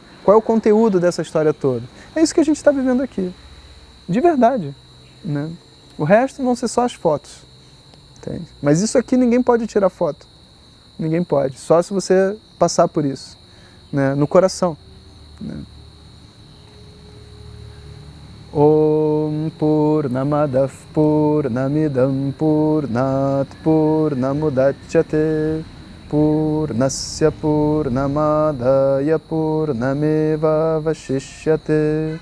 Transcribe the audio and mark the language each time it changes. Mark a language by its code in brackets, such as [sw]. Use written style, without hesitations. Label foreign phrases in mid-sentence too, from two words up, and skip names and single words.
[pt] Qual é o conteúdo dessa história toda? É isso que a gente está vivendo aqui, de verdade, né? O resto vão ser só as fotos, entende? Mas isso aqui ninguém pode tirar foto, ninguém pode, só se você passar por isso, né? No coração, né? [sa] Om Purnamadav Purnamidam Purnat Purnamudachyate Purnasya Purnamadaya Purnameva Vashishyate.